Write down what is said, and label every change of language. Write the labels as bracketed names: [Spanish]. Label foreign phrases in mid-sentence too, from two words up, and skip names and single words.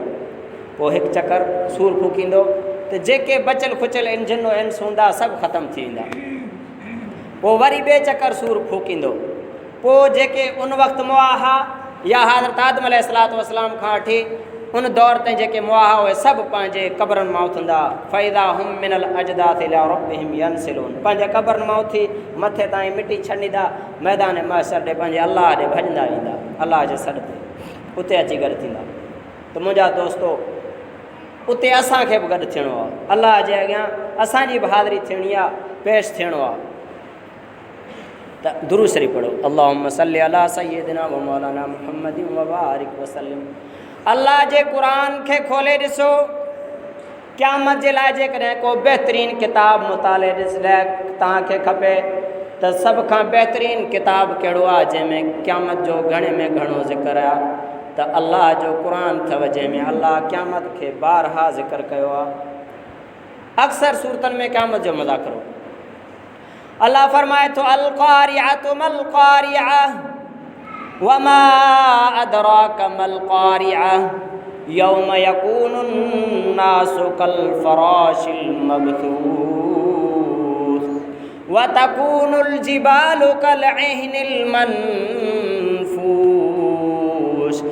[Sindhi] पोइ 1 चकर सूर फूकींदो त जेके बचियल खुचियल जिन इंस हूंदा सभु ख़तमु थी वेंदा। पोइ वरी ॿिए चकर सूर फूकींदो। पोइ जेके उन वक़्तु मुआहा या हज़रत आदम [Arabic] عليه الصلاة والسلام [Sindhi] खां वठी उन दौर ताईं जेके मुआहा उहे सभु पंहिंजे क़बरनि मां उथंदा। [Arabic] فإذا هم من الأجداث إلى ربهم ينسلون, [Sindhi] पंहिंजे क़बरनि मां उथी मथे ताईं मिटी छॾींदा, मैदान महशर ॾे पंहिंजे अलाह ॾे भॼंदा ईंदा, अलाह जे सॾ ते उते अची गॾु थींदा। त मुंहिंजा दोस्तो, उते असांखे बि गॾु थियणो आहे, अलाह जे अॻियां असांजी बि हाज़िरी थियणी आहे, पेश थियणो आहे। त दुरूद शरीफ़ पढ़ो, [Arabic] اللهم صل على سيدنا ومولانا محمد وبارك وسلم. [Sindhi] अल्लाह जे क़ुरान खे खोले ॾिसो, क़यामत जे लाइ जेकॾहिं को बहितरीनु किताब मुताले ॾिस लाइ तव्हांखे खपे त सभ खां बहितरीनु किताब कहिड़ो आहे जंहिंमें क़यामत जो घणे में घणो ज़िक्र आहे, त अल्लाह जो क़ुरान अथव, जंहिंमें अल्लाह क़यामत खे बारहा ज़िक्र कयो आहे। अक्सर सूरतनि में क़यामत जो मुज़ाकरो अल्लाह फरमाए थो, [Arabic] القارعة ما القارعة وما أدراك ما القارعة يوم يكون الناس كالفراش المبثوث وتكون الجبال كالعهن المنفوش